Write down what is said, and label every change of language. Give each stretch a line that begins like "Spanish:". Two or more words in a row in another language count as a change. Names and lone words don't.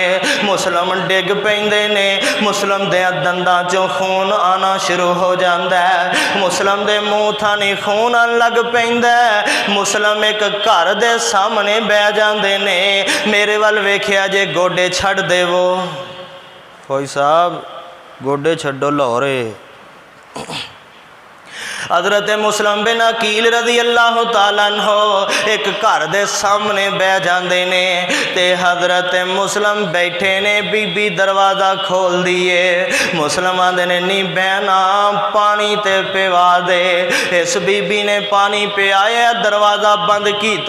Punjabi: ہے مسلم ڈگ پیندے نے، مسلم دے دنداں چوں خون آنا شروع ہو جاتا ہے، مسلم دے مونہہ تھانی خون آن لگ پیندا ہے. مسلم ایک گھر دے سامنے بہہ جاتے نے، میرے وال ویکھیا جے گوڈے چھڈ دیوو، فوجی صاحب گوڈے چھڈو لاہورے. حضرت مسلم بن عقیل
Arabic: رضي الله تعالى عنه
Punjabi: ایک گھر دے سامنے بہہ جاتے نے، تے حضرت مسلم بیٹھے نے، بی بی دروازہ کھول دیے. مسلم آندے نے نی بہنا پانی تے پوا دے. اس بی بی نے پانی پیایا، دروازہ بند کیا.